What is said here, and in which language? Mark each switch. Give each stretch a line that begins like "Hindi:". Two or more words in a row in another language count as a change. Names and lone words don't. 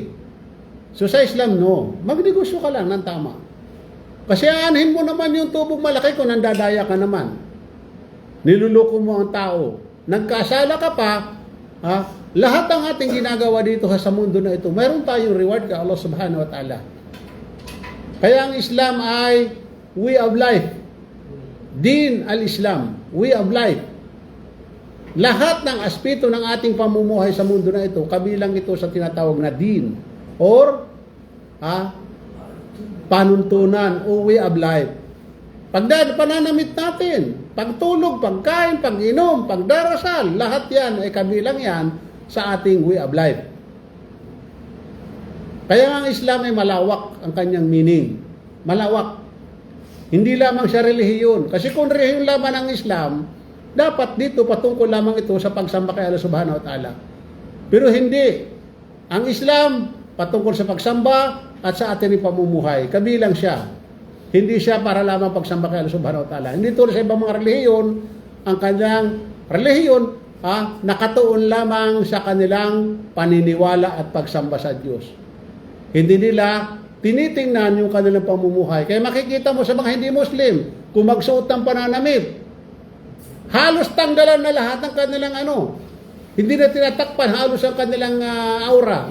Filipino: So sa Islam, no. Magnegosyo ka lang ng tama. Kasi aanhin mo naman yung tubong malaki kung nandadaya ka naman. Niluloko mo ang tao. Nagkasala ka pa, lahat ng ating ginagawa dito sa mundo na ito, mayroon tayong reward kay Allah
Arabic: سبحانه وتعالى.
Filipino: Kaya ang Islam ay
English: way of life.
Arabic: دين الإسلام,
English: way of life.
Filipino: Lahat ng aspeto ng ating pamumuhay sa mundo na ito, kabilang ito sa tinatawag na din or panuntunan o
English: way of life.
Filipino: Pananamit natin, pagtulog, pagkain, pag-inom, pagdarasal, lahat yan ay kabilang yan sa ating
English: way of life.
Filipino: Kaya ang Islam ay malawak ang kanyang meaning. Malawak. Hindi lamang siya relihiyon. Kasi kung relihiyon lamang ang Islam, dapat dito patungkol lamang ito sa pagsamba kay Allah
Arabic: سبحانه وتعالى.
Filipino: Pero hindi. Ang Islam patungkol sa pagsamba at sa ating pamumuhay. Kabilang siya. Hindi siya para lamang pagsamba kay Allah
Arabic: سبحانه وتعالى.
Filipino: Hindi tulad sa ibang mga relihiyon, ang kanyang relihiyon nakatuon lamang sa kanilang paniniwala at pagsamba sa Diyos. Hindi nila tinitingnan yung kanilang pamumuhay. Kaya makikita mo sa mga hindi Muslim, kung magsuot ng pananamit, halos tanggalan na lahat ng kanilang hindi na tinatakpan halos ang kanilang aura.